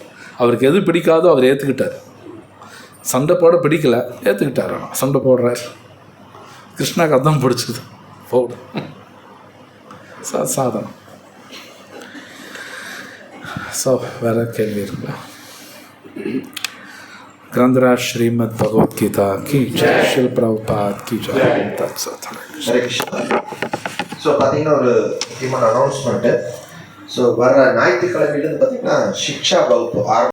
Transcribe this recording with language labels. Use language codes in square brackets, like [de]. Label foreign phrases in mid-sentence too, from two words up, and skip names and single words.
[ta] அவருக்கு எது பிடிக்காதோ அவர் ஏற்றுக்கிட்டார். சண்டை போட பிடிக்கல, ஏற்றுக்கிட்டார். ஆனால் சண்டை போடுறார். கிருஷ்ணாக்கு அதுதான் பிடிச்சது, போடு. சாதனம். ஸோ வேறு கேள்வி இருக்குல்ல? [hi] ग्रंथराज श्रीमद् भगवत गीता की जय, शिल प्रभुपाद की जय. [ta] ஹரே கிருஷ்ணா. ஸோ பார்த்தீங்கன்னா ஒரு முக்கியமான அனௌன்ஸ்மெண்ட்டு. ஸோ வர ஞாயிற்றுக்கிழமையிலேருந்து பார்த்தீங்கன்னா சிக்ஷா வகுப்பு